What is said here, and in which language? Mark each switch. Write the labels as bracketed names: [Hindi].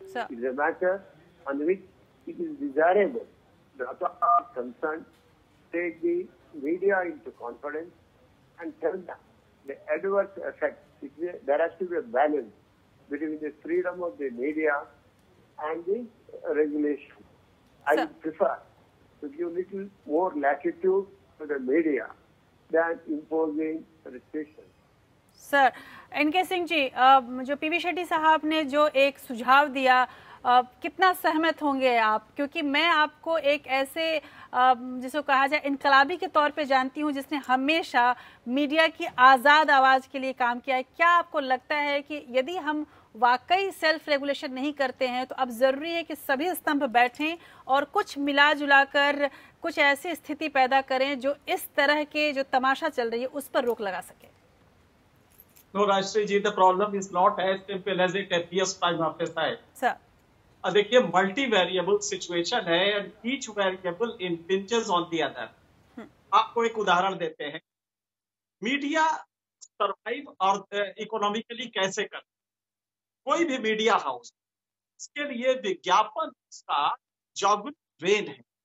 [English] It is a matter on which it is desirable the authorities concerned take the media into confidence and tell them the adverse effects. There has to be a balance between the freedom of the media and the regulation. I would prefer to give little more latitude to the media than imposing restrictions. [Hindi] Sir, N K Singh ji, जो PV Shetty साहब ने जो एक सुझाव दिया, कितना सहमत होंगे आप? क्योंकि मैं आपको एक ऐसे जिसको कहा जाए इनकलाबी के तौर पे जानती हूँ जिसने हमेशा मीडिया की आज़ाद आवाज़ के लिए काम किया है। क्या आपको लगता है कि यदि हम वाकई सेल्फ रेगुलेशन नहीं करते हैं तो अब ज़रूरी है कि सभी स्तंभ बैठें और कुछ मिला जुला कर कुछ ऐसी स्थिति पैदा करें जो इस तरह के जो तमाशा चल रही है उस पर रोक लगा सके? [English] No, Rajshri ji, the problem is not as simple as it appears time after time. Sir. [Hindi] देखिए, [English] Multi variable situation है and each variable impinges on the other. [Hindi] आपको एक उदाहरण देते हैं। मीडिया सरवाइव और इकोनॉमिकली कैसे करता है? कोई भी मीडिया हाउस, इसके लिए विज्ञापन का जॉग्राफिक ड्रेन है।